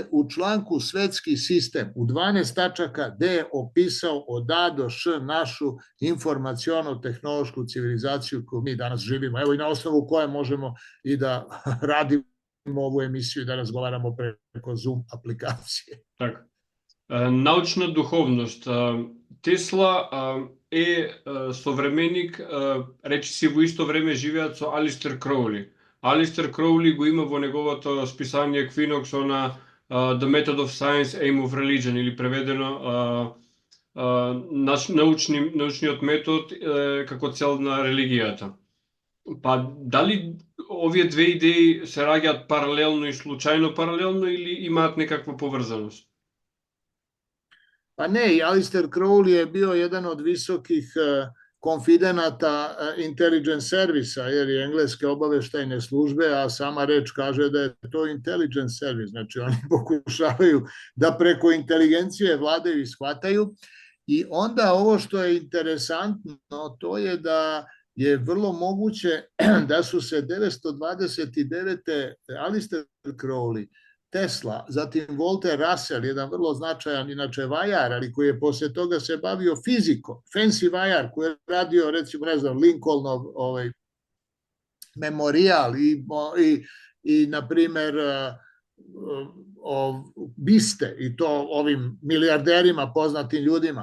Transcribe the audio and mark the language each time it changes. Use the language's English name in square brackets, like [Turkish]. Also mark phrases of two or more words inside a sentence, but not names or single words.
[Serbian] u članku Svetski sistem, u 12 tačaka, gde je opisao od A do Š našu informaciono-tehnološku civilizaciju koju mi danas živimo. Evo i na osnovu koje možemo i da radimo ovu emisiju i da razgovaramo preko Zoom aplikacije. Tako. [Macedonian] Научна духовност. Тесла е современик, речиси во исто време живеат со Алистер Кроули. Алистер Кроули го има во неговото списание Equinox на The Method of Science, Aim of Religion, или преведено научниот метод како цел на религијата. Па дали овие две идеи се раѓаат паралелно и случајно паралелно или имаат некаква поврзаност? [Serbian] Pa ne, i Alistair Crowley je bio jedan od visokih konfidenata intelligence servisa, jer je engleske obaveštajne službe, a sama reč kaže da je to [English] intelligence service. [Serbian] Znači, oni pokušavaju da preko inteligencije vladaju i shvataju. I onda ovo što je interesantno, to je da je vrlo moguće da su se 929. Alistair Crowley, Tesla, zatim Walter Russell, jedan vrlo značajan inače vajar, ali koji je posle toga se bavio fizikom, fancy vajar koji je radio, recimo, ne znam, Lincolnov memorijal i na primer biste, i to ovim milijarderima, poznatim ljudima.